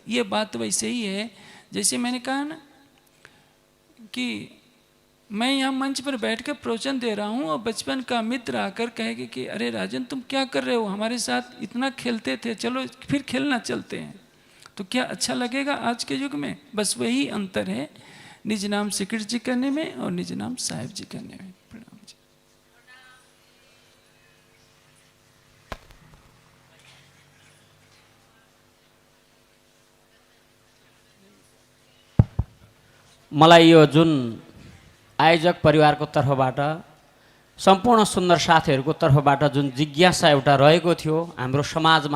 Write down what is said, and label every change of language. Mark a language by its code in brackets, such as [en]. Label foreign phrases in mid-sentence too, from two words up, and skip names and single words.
[hi] ये बात वैसे ही है जैसे मैंने कहा ना कि मैं यहाँ मंच पर बैठकर प्रवचन दे रहा हूँ और बचपन का मित्र आकर कहेगा कि अरे राजन तुम क्या कर रहे हो, हमारे साथ इतना खेलते थे, चलो फिर खेलना चलते हैं। तो क्या अच्छा लगेगा आज के युग में? बस वही अंतर है निज नाम श्री कृष्ण जी करने में और निज नाम साहेब जी करने में। प्रणाम जी। [ne] मलाई यो जुन आयोजक परिवारको तर्फबाट, सम्पूर्ण सुन्दर साथीहरूको तर्फबाट जुन जिज्ञासा एउटा रहेको थियो हाम्रो समाजमा,